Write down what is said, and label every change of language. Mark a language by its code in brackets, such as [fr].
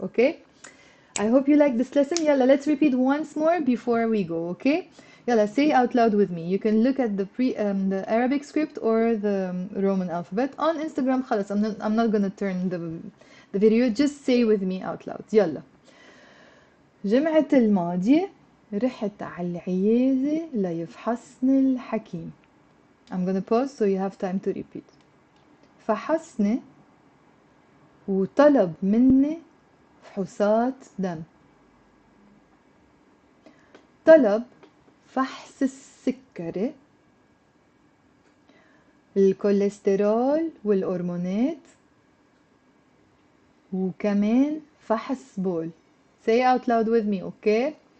[en] Okay, I hope you like this lesson. Yalla, let's repeat once more before we go. Okay, yalla, say out loud with me. You can look at the Arabic script or the Roman alphabet on Instagram. خلاص, I'm not gonna turn the video. Just say with me out loud. [ar] يلا. جمعة الماضية رحت على العيادة ليفحصني الحكيم. [en] I'm gonna pause so you have time to repeat. [ar] فحصني وطلب مني فحوصات دم. طلب فحص السكري، الكوليسترول والهرمونات، وكمان فحص بول. [en] Say out loud with me, okay?